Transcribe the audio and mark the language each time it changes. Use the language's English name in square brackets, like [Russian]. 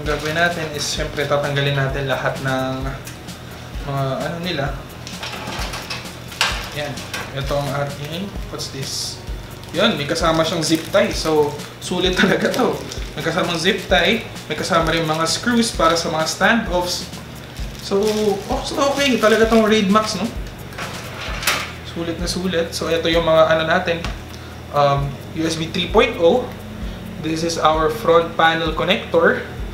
[Filipino] ang gagawin natin is syempre tatanggalin natin lahat ng mga ano nila. Yan. Ito ang ating, [English] what's this? [Filipino] Yan, may kasama siyang zip tie. So, sulit talaga to. May kasamang zip tie, may kasama rin mga screws para sa mga standoffs. So okay. Talaga tong Raidmax, no? Sulit na sulit. So, ito yung mga ano natin. [English] USB 3.0. This is our front panel connector.